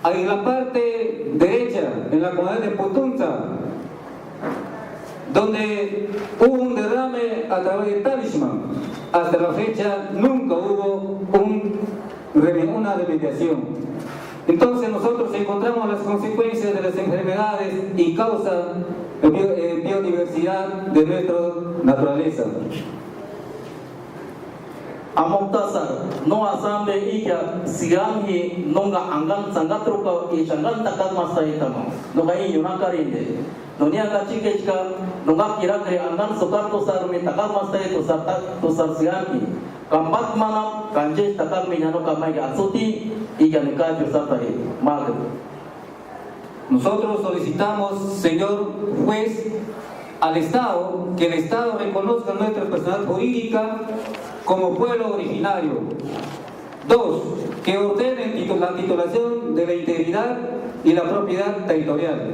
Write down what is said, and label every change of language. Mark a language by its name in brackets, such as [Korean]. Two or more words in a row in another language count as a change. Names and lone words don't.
[Spanish] En la parte derecha, en la comunidad de Putunza, donde hubo un derrame a través de Talisman, hasta la fecha nunca hubo una remediación. Entonces nosotros encontramos las consecuencias de las enfermedades y causa biodiversidad de nuestra naturaleza. [Cofán] Amoktasar no asambe ika sianghi nonga angan sangatruka i sangan takat masaitama no kai yunakarinde nonia kachikechka nonga kirakre angan sokarto sarmi takat masai to sar sianghi kambat manam kanje takat minano kamai asuti ika nikachu satari mag. [Spanish] Nosotros solicitamos, señor juez, al Estado, que el Estado reconozca nuestra personalidad jurídica como pueblo originario. 2. Que ordene la titulación de la integridad y la propiedad territorial.